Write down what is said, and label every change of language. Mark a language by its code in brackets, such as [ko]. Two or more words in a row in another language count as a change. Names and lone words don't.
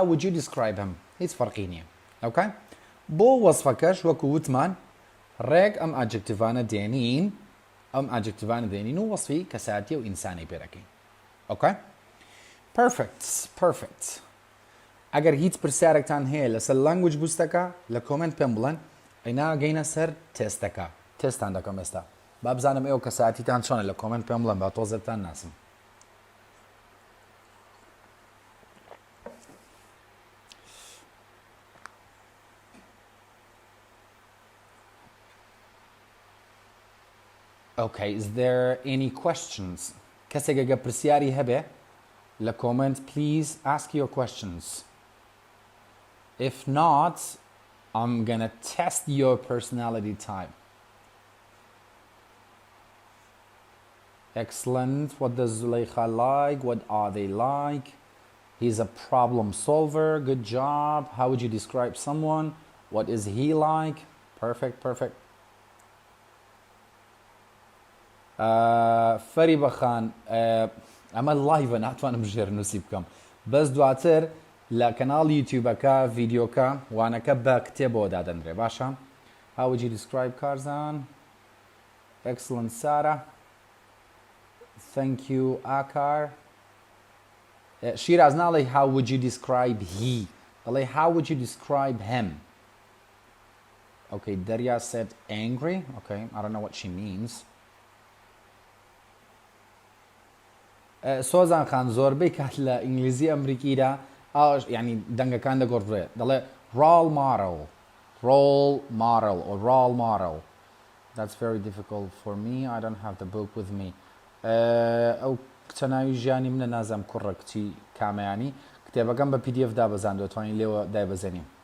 [en] would you describe him [ckb] هیچ فەرقی نییە Okay بۆ وەسفەکەش وەکو وتمان ڕێک ئەم ئەدجەکتیڤانە دێنین ئەم ئەدجەکتیڤانە دێنین و وەسفی کەسایەتی و ئینسانی پێ دەکەین Okay Perfect ئەگەر هیچ پرسیارێکتان هەیە لەسەر language بوستەکە لە کۆمنت پێم بڵێن ئەینا گەینە سەر تێستەکە تێستان دەکەم ئێستا با بزانم ئێوە کەسایەتیتان چۆنە لە کۆمنت پێم بڵێن با تۆزێتان ناسم [en] Okay, is there any questions? [ckb] کەسێک ئەگە پرسیاری هەبێ لە comment [en] please ask your questions. If not, I'm gonna test your personality type. Excellent. What does Zuleika like? What are they like? He's a problem solver. Good job. How would you describe someone? What is he like? Perfect. [ckb] فەریبە خان ئەمە لایڤە ناتوانم ژێر نووسی بکەم بەس دواتر لە کەناڵ یوتیوبەکە ڤیدیۆکە وانەکە بە کتێبەوە دادەنرێ باشە [en] How would you describe [ckb] کارزان Excellent Sarah [en] Thank you [ckb] Akar شیراز ناڵێ [en] How would you describe he دەڵێ How would you describe him Okay Darya said angry Okay I don't know what she means [ckb] سۆزان خان زۆربەی کات لە ئینگلیزی ئەمریکیدا یعنی دەنگەکان دەگۆڕێت دەڵێ [en] role model Role model or role model. That's very difficult for me. I don't have the book with me. [ckb] ئەو کتەناوی ژیانی منە نازام کوڕە کچی کامەیانی کتێبەکەم بە PDF دابەزاند دەتوانین لێوە دایبەزێنیم.